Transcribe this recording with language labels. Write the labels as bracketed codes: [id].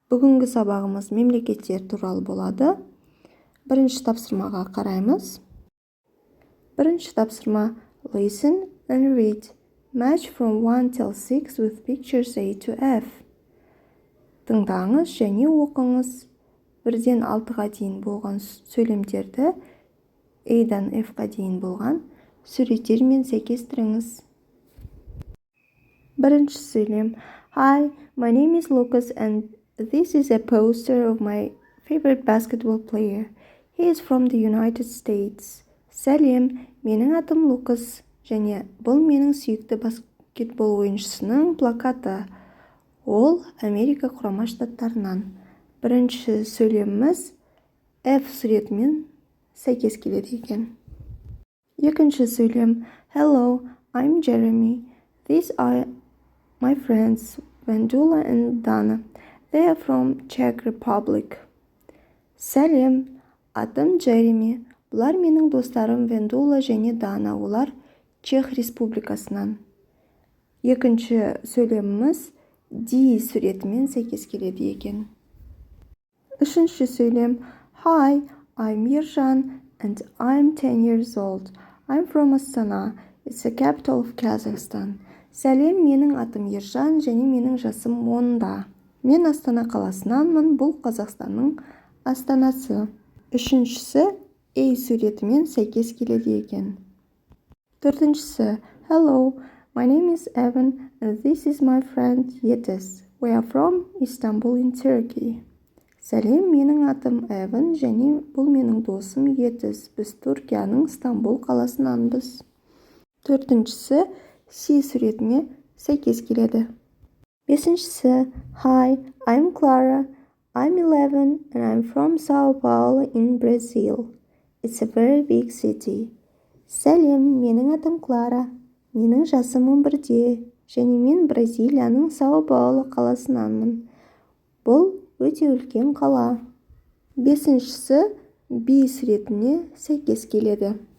[kk] Бүгінгі сабағымыз мемлекеттер туралы болады. Бірінші тапсырмаға қараймыз. Бірінші тапсырма [en] Listen and read. Match from 1 till 6 with pictures A to F. [kk] Тыңдаңыз және оқыңыз. 1-ден 6-ға дейін болған сөйлемдерді A-дан F-ға дейін болған суреттермен сәйкестіріңіз. Бірінші сөйлем. [en] Hi, my name is Lucas and this is a poster of my favorite basketball player. He is from the United States. [kk] Сәлем, менің атым Лукас және бұл менің сүйікті баскетбол ойыншысының плакаты. Ол Америка құрама штаттарынан. Бірінші сөйлеміміз F суретімен сәйкес келеді екен. Екінші сөйлем. [en] Hello, I'm Jeremy. These are my friends Vendula and Dana. They are from Czech Republic. [kk] Сәлем, атым Джереми. Бұлар менің достарым Вендула және Дана. Олар Чех Республикасынан. Екінші сөйлеміміз D суретімен сәйкес келеді екен. Үшінші сөйлем. [en] Hi, I'm Ержан and I'm 10 years old. I'm from Astana. It's the capital of Kazakhstan. [kk] Сәлем, менің атым Ержан және менің жасым 10-да. Мен Астана қаласынанмын, бұл Қазақстанның астанасы. Үшіншісі A суретімен сәйкес келеді екен. Төртіншісі. [en] Hello, my name is Evan and this is my friend Yetiz. We are from Istanbul in Turkey. [kk] Сәлем, менің атым Evan және бұл менің досым Yetiz. Біз Түркияның Стамбул қаласынанбыз. Төртіншісі C суретіне сәйкес келеді. Бесіншісі. [en] Hi, I'm Clara. I'm 11 and I'm from Sao Paulo in Brazil. It's a very big city. [kk] Сәлем, менің атым Клара. Менің жасым 11-де және мен Бразилияның Сао Пауло қаласынанмын. Бұл өте үлкен қала. Бесіншісі B суретіне сәйкес келеді.